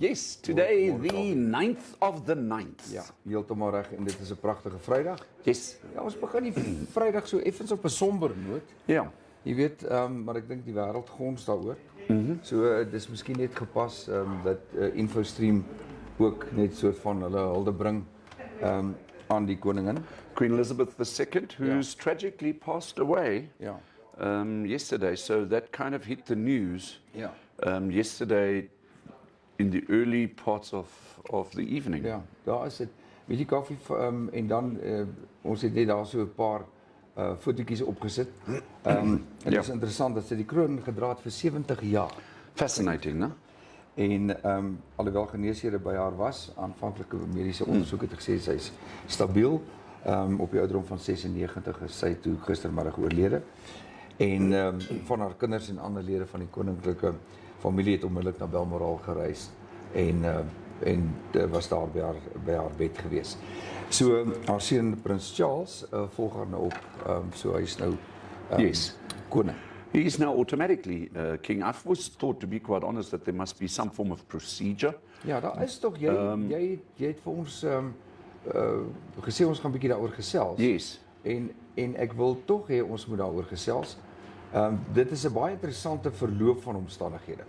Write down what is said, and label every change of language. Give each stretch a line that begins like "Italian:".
English: Yes, today the 9th of the 9th.
Afrikaans: Ja, heeltemal reg en dit is 'n pragtige Vrydag.
English: Yes.
Afrikaans: Ja, ons begin die Vrydag so effens op 'n somber noot. Ja. Jy weet, maar ek dink die wêreld gons daaroor. So dis miskien net gepas dat Infostream ook net soort van hulle hulde bring aan die koningin.
English: Queen Elizabeth II, who's tragically passed away
Afrikaans: Ja.
English: yesterday. So that kind of hit the news
Afrikaans: Ja.
English: yesterday in the early parts of the evening.
Afrikaans: Ja, daar is dit. Weet jy Kaufee en dan ons het net daar so 'n paar fotootjies opgesit. En dit is interessant dat sy die kroon gedra het vir 70 jaar.
English: Fascinating, no?
Afrikaans: En alhoewel geneesere by haar was, aanvanklike mediese ondersoek het gesê sy is stabiel. Op die ouderdom van 96 is sy toe gistermiddag oorlede. En van haar kinders en ander lede van die koninklike familie het onmiddellik na Balmoral gereis en was daar by haar bed gewees. So haar seun Prins Charles volg haar nou op, so hy is nou
English: Yes.
Afrikaans: koning.
English: He is now automatically king. I've always thought, to be quite honest, that there must be some form of procedure.
Afrikaans: Ja, daar is tog jy het vir ons gesê ons gaan 'n bietjie daaroor gesels.
English: Yes.
Afrikaans: En ek wil tog hê ons moet daaroor gesels. Dit is 'n baie interessante verloop van omstandighede.